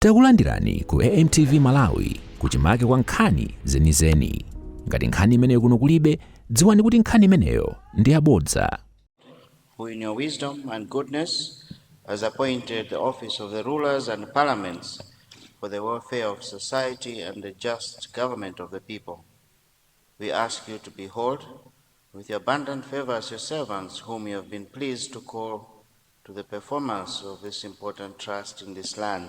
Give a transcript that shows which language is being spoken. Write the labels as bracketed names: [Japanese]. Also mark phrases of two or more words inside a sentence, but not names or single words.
[Nyanja] Takulandirani ku AMTV Malawi kuchimake kwa nkhani zenizeni. Ngati nkhani imeneyo kuno kulibe, dziwani kuti nkhani imeneyo ndi yabodza. [English] Who in your wisdom and goodness has appointed the office of the rulers and parliaments for the welfare of society and the just government of the people. We ask you to behold with your abundant favor as your servants whom you have been pleased to call to the performance of this important trust in this land.